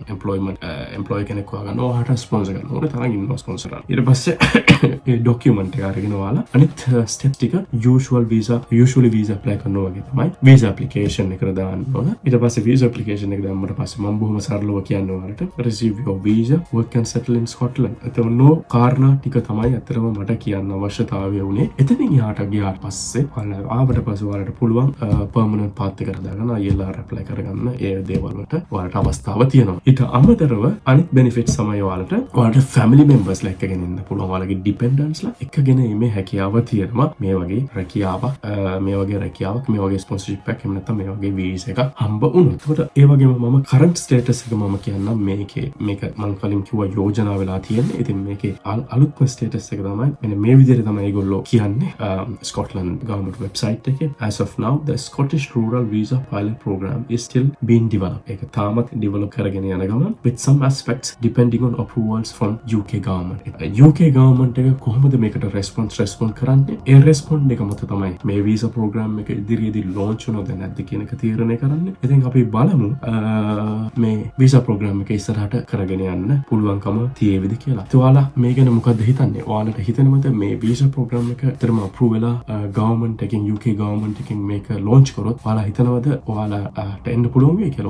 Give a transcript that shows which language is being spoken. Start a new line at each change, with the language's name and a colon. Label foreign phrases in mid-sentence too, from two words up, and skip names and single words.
Sinhala: එම්ප්ලොයි කෙනෙක් හොයාගන්න. ඔයාලට ස්පොන්සර් කරන්න ඕනේ තරම් ඉන්නවා ස්පොන්සර් කරන්න. ඊට පස්සේ ඒ ડોකියුමන්ට් එක අරගෙන ඔයාලා අනිත් ස්ටෙප්ස් ටික
English: usually visa apply
Sinhala: කරනවා වගේ තමයි
English: visa application
Sinhala: එකට දාන්න ඕන. ඊට පස්සේ
English: visa application
Sinhala: එක දැම්මට පස්සේ මම බොහොම සරලව කියන්න ඔයාලට
English: receive your visa work and settle in Scotland.
Sinhala: එතනෝ කාරණා ටික තමයි අතරම මට කියන්න අවශ්‍යතාවය වුණේ. එතනින් යාට ගියාට පස්සේ ආවට පස්සේ ඔයාලට පුළුවන්
English: permanent path
Sinhala: එකට දාගන්න
English: ILR apply
Sinhala: කරගන්න. ඒ දේවල් වලට ඔයාලට අවස්ථාව තියෙනවා. ඊට අමතරව අනිත් benefits තමයි ඔයාලට
English: family members
Sinhala: ලා එක්කගෙන ඉන්න පුළුවන්. ඔයාලගේ dependents ලා එක්කගෙන ඉමේ හැකියාව තියෙනවා. මේ වගේ රැකියාවක් මේ වගේ ස්පොන්සර්ෂිප් එකක් එහෙම නැත්නම් මේ වගේ වීසා එකක් හම්බ වුණොත්. ඒකට ඒ වගේම මම
English: current status
Sinhala: එක මම කියන්නම් මේක මම කලින් කිව්වා යෝජනා වෙලා තියෙන්නේ. ඉතින් මේකේ අලුත්ම ස්ටේටස් එක තමයි මෙන්න මේ විදිහට තමයි ඒගොල්ලෝ කියන්නේ
English: Scotland government website
Sinhala: එකේ
English: as of now the Scottish Rural Visa Pilot Program is still being developed.
Sinhala: ඒක තාමත් ඩෙවලොප් කරගෙන යන ගමන්
English: with some aspects depending on approvals from UK government. UK government
Sinhala: එක කොහොමද මේකට රෙස්පොන්ස් කරන්නේ? ඒ රෙස්පොන්ඩ් එක මත තමයි මේ
English: visa program
Sinhala: එක ඉදිරියේදී ලොන්ච් වෙනවද නැද්ද කියන එක තීරණය කරන්නේ. ඉතින් අපි බලමු මේ
English: visa program
Sinhala: එක ඉස්සරහට කරගෙන යන්න පුළුවන්කම තියෙවිද කියලා. ඔයාලා මේ ගැන මොකද්ද හිතන්නේ? ඔයාලට හිතෙනවද මේ
English: visa program
Sinhala: එක ඇත්තටම අප්‍රූව් වෙලා ගවර්න්මන්ට් එකෙන්
English: UK government
Sinhala: එකෙන් මේක ලොන්ච් කරොත් ඔයාලා හිතනවද ඔයාලට එන්න පුළුවන් වෙයි කියලා?